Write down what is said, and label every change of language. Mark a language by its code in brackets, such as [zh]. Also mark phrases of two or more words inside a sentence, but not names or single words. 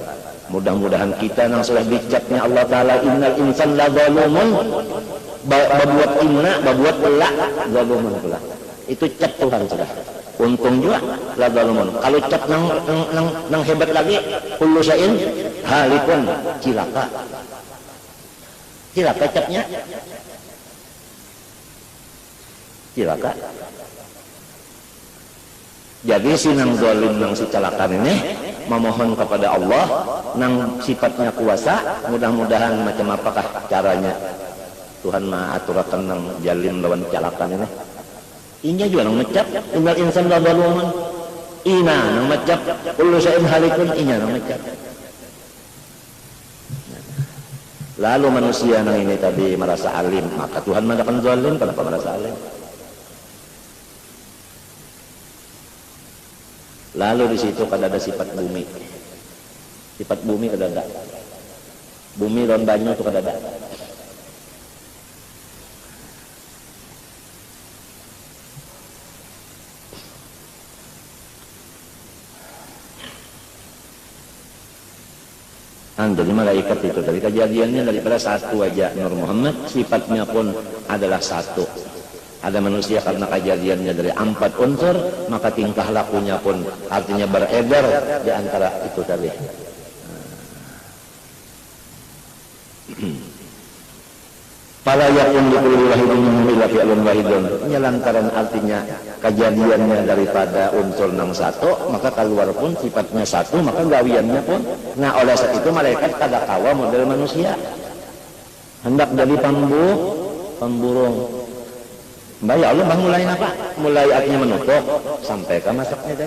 [bjn] Mudah-mudahan kita yang sudah dicapnya Allah Ta'ala, [ar] innal insan la zalumun, [bjn] babuat inna, babuat pelak, zalumun pula. Itu cap Tuhan sudah. Untung juga [ar] la zalumun. [bjn] Kalau cap nang hebat lagi, [ar] kullu syai'in halikun, [bjn] cilaka. Cilaka capnya. cilaka. Jadi si nang zalim nang si celakan ini memohon kepada Allah nang sifatnya kuasa, mudah-mudahan macam apakah caranya Tuhan mah aturakan nang jalim lawan celakan ini. Inya juga nang ngecap tinggal [ar] insan zalumun. [bjn] Ina nang ngecap [ar] kullu syai'in halikun, [bjn] inya nang ngecap. Lalu manusia nang ini tadi merasa alim, maka Tuhan mengatakan zalim, kenapa merasa alim? Lalu di situ kada ada sifat bumi. Sifat bumi kada ada. Bumi dan banyu itu kada ada. Jadi malaikat itu dari kejadiannya daripada satu aja Nur Muhammad, sifatnya pun adalah satu. Ada manusia karena kejadiannya dari 4 unsur, maka tingkah lakunya pun artinya beredar di antara itu tadi. [ar] Fala yakun likulli wahidin minhum illa fi'lun wahidun. [bjn] Ini lantaran artinya kejadiannya daripada unsur nang satu, maka keluar pun sifatnya satu, maka gawiannya pun. Nah, oleh sebab itu malaikat kada kawa model manusia. Hendak jadi pemburung. Mbak [ar] ya Allah, [bjn] bang mulai apa? Mulai artinya menutup sampai ke masaknya tadi.